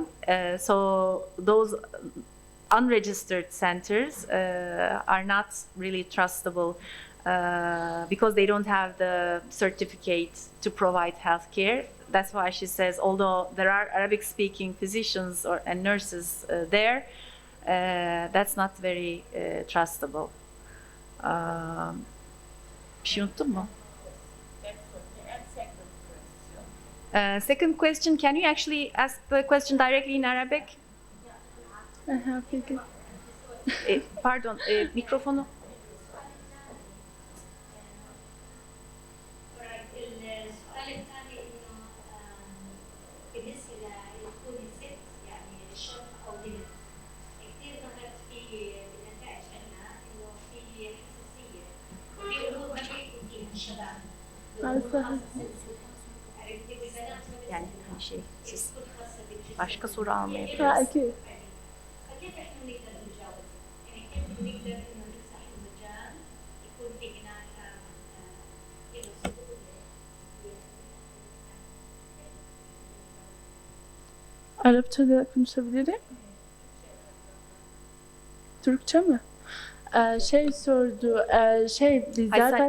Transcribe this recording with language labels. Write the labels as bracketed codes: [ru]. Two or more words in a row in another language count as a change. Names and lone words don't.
[en] So those unregistered centers are not really trustable because they don't have the certificate to provide healthcare. That's why she says, although there are Arabic-speaking physicians and nurses there, that's not very trustable. [tr] Bir şey unuttun mu? [en] Second question, can you actually ask the question directly in Arabic? [tr] Pardon, mikrofonu. [ar] السؤال الثاني انه بالنسبه لتكون الست يعني شرط او ضمن كثير ظهرت في بالنتائج عندنا انه في حساسيه وفي امور ما بيحكوا فيها الشباب [tr] Yani şey, siz başka soru almaya [ar] فكيف احنا بنقدر نتجاوز؟ يعني كيف بنقدر انه نمسح المجال يكون في هناك [tr] Arapça da konuşabilirim. Türkçe mi? Şey sordu, biz Ay sen zaten...